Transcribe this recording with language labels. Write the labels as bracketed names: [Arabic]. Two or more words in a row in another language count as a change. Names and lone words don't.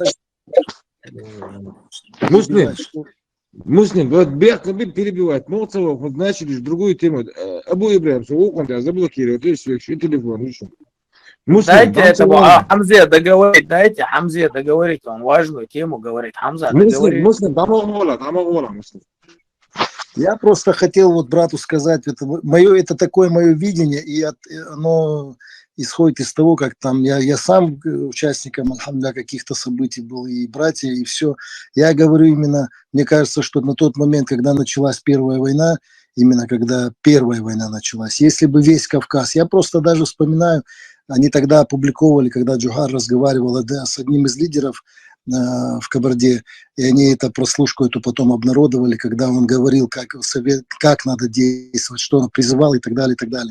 [Russian] Муслим, вот Берх перебивать, Молцова, вот начали другую тему. Абу Ибраим, заблокировать, и все, еще телефон, еще. Дайте этому Хамзе договорить, он важную тему говорит. Хамза, договорит. Муслим, тамагола, Муслим. Я просто хотел вот брату сказать, это такое мое видение, и оно исходит из того, как там я сам участником, альхамдулилля, каких-то событий был, и братья, и все. Я говорю именно, мне кажется, что на тот момент, когда началась Первая война, именно когда Первая война началась, если бы весь Кавказ, я просто даже вспоминаю, они тогда опубликовали, когда Джухар разговаривал с одним из лидеров в Кабарде, и они это прослушку эту потом обнародовали, когда он говорил, как надо действовать, что он призывал и так далее, и так далее.